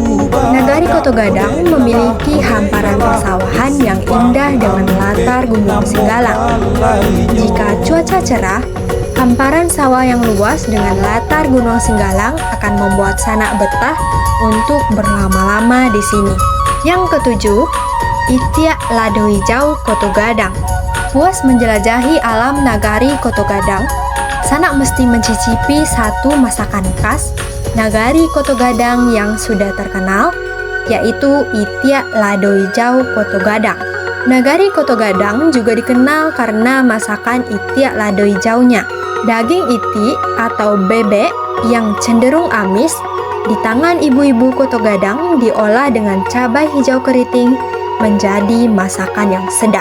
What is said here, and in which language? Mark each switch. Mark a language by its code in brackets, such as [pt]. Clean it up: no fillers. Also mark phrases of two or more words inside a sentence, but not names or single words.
[id] Nagari Koto Gadang memiliki hamparan persawahan yang indah dengan latar Gunung Singgalang. Jika cuaca cerah, hamparan sawah yang luas dengan latar Gunung Singgalang akan membuat Sanak betah untuk berlama-lama di sini. Yang ketujuh, Itiak Lado Hijau Koto Gadang. Puas menjelajahi alam Nagari Koto Gadang, Sanak mesti mencicipi satu masakan khas Nagari Koto Gadang yang sudah terkenal, yaitu Itiak Lado Hijau Koto Gadang. Nagari Koto Gadang juga dikenal karena masakan Itiak Lado Hijaunya. Daging iti atau bebek yang cenderung amis di tangan ibu-ibu Koto Gadang diolah dengan cabai hijau keriting menjadi masakan yang sedap.